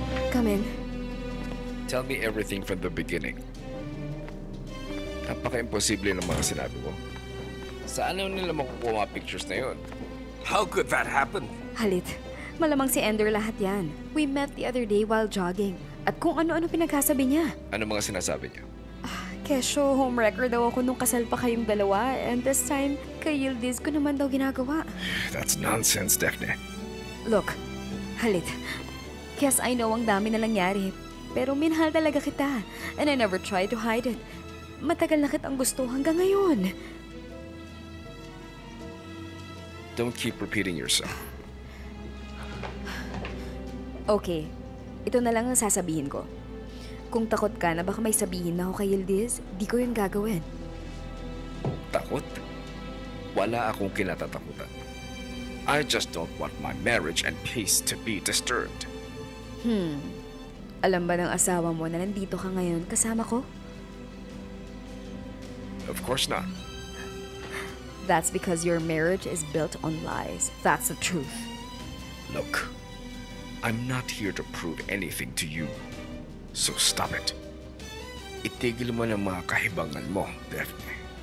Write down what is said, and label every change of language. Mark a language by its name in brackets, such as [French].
[English] Come in. Tell me everything from the beginning. [Filipino] Napaka-imposible ng mga sinabi mo. Saan nila makukuha mga pictures na yun? [English] How could that happen? [Filipino] Halit, malamang si Ender lahat yan. [English] We met the other day while jogging. [Filipino] At kung ano-ano pinagkasabi niya. Ano mga sinasabi niya? Kesyo, homewrecker daw ako nung kasal pa kayong dalawa. [English] And this time, [Filipino] kay Yildiz ko naman daw ginagawa. [English] That's nonsense, Daphne. Look, Halit. Yes, I know [Filipino] ang dami na nangyari. Pero minahal talaga kita. [English] And I never tried to hide it. [Filipino] Matagal na kitang gusto hanggang ngayon. [English] Don't keep repeating yourself. [Filipino] Okay, ito na lang ang sasabihin ko. Kung takot ka na baka may sabihin na ako kay Yildiz, di ko yun gagawin. Takot? Wala akong kinatatakutan. [English] I just don't want my marriage and peace to be disturbed. [Filipino] Alam ba ng asawa mo na nandito ka ngayon kasama ko? [English] Of course not. That's because your marriage is built on lies. That's the truth. Look, I'm not here to prove anything to you. So stop it. [Filipino] Itigil mo ng mga kahibangan mo, Daphne.